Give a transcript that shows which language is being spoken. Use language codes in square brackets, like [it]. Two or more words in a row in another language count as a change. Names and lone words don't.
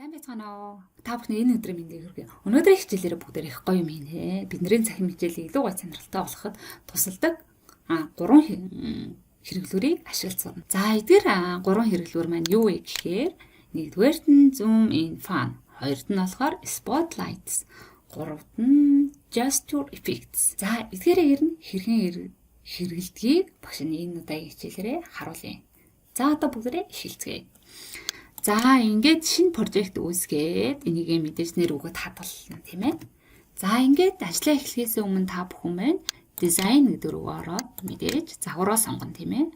[mn] Байцгаана уу. Та бүхэн энэ өдрийн мэндийг хүргэе. Өнөөдрийн хичээлээр бүгдээр их гоё юм хийнэ. Бидний цахим хичээлийг илүү гоё сонирхолтой болгоход тусалдаг 3 хэрэглүүрийг ашиглацгаана. За эдгээр 3 хэрэглүүр маань юу вэ гэхээр нэгдүгээрт нь [en] zoom in fun, [mn] хоёрт нь болохоор spotlights, гуравт нь [en] gesture effects. [mn] За эдгээрээр нь хэрхэн хэрэгэлдгийг багш нь энэ удаагийн хичээлээрээ харуулъя. За одоо бүгдээрээ эхэлцгээе. За ингээд шинэ прожект үүсгээд энийгээ мэдээж нэр өгöd хадгална тийм ээ. За ингээд ажиллаа эхлэхээс өмнө та бүхэн маань дизайн гэдэг рүү ороод мэдээж загвараа сонгоно тийм ээ.